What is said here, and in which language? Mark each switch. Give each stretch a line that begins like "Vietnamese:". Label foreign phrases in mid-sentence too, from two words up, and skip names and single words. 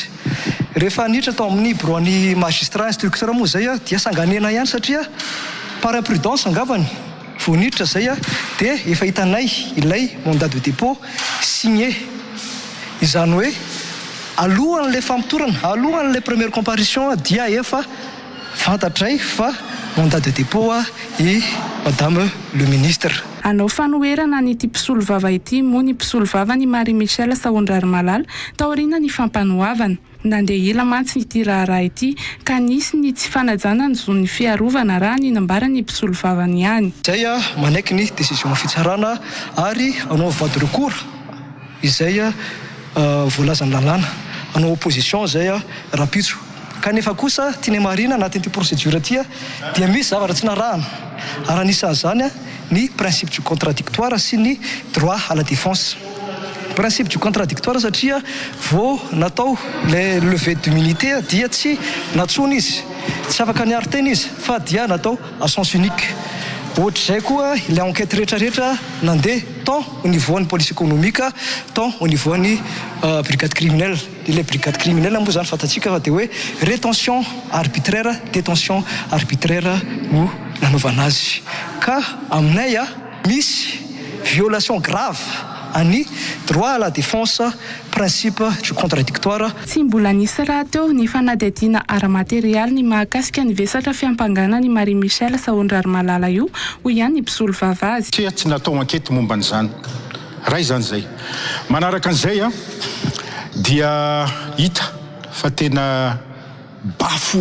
Malagasy: Rehefa niditra tao amin'ny bureau-ny
French: magistrat instructeur
Malagasy: moa zay dia sanganena ihany satria
French: par imprudence
Malagasy: angambany vao niditra zay dia efa hitanay ilay
French: mandat de dépôt signé.
Malagasy: Izany hoe alohan'ilay fampitorana alohan'ilay
French: première comparution
Malagasy: dia efa fantatray fa
French: mandat de dépôt et madame le ministre.
Malagasy: Anao fanoherana ny ity mpisolo vava ity moa ny mpisolo vavany Marie Michel Saondrary Malala taoriana ny fampanohavana. Nandeha ila mantsy ity raharaha ity ka nisy ny tsy fanajana ny zon'ny fiarovana raha ny nambara ny mpisolo vavany ihany. Zay manaiky ny décision fitsarana ary anao
French: voie de recours
Malagasy: izay voalazany lalàna anao opposition zay rapitso. Kanefa kosa tiany marina anatin'ity procédure ity dia misy zavatra tsy narahana ary anisan'izany ny
French: principe du contradictoire
Malagasy: sy ny
French: droit à la défense. Principe du contradictoire
Malagasy: satria vao natao le levée d'immunité dia tsy natsony izy tsy afaka niary teny izy fa dia natao
French: à sens unique.
Malagasy: Ohatr'izay koa ilay enquête rehetrarehetra nandeha
French: tant au niveau
Malagasy: ny
French: police économique tant au niveau
Malagasy: ny
French: brigade criminelle.
Malagasy: Ilay
French: brigade criminelle
Malagasy: moa zany fantatsika fa dia hoe
French: rétention arbitraire détention arbitraire
Malagasy: no nanaovana azy ka aminay misy
French: violation grave
Malagasy: any
French: droit à la défense principe du contradictoire.
Malagasy: Tsy mbola nisy raha teo ny fanadihadiana ara-materialy ny mahakasika ny vesatra fiampangana ny Marie Michel Saondrary Malala io ho ihany ny mpisolo vava azy. Tsy natao ankety momba an'izany raha izany zay manaraka an'izay dia hita fa tena bafo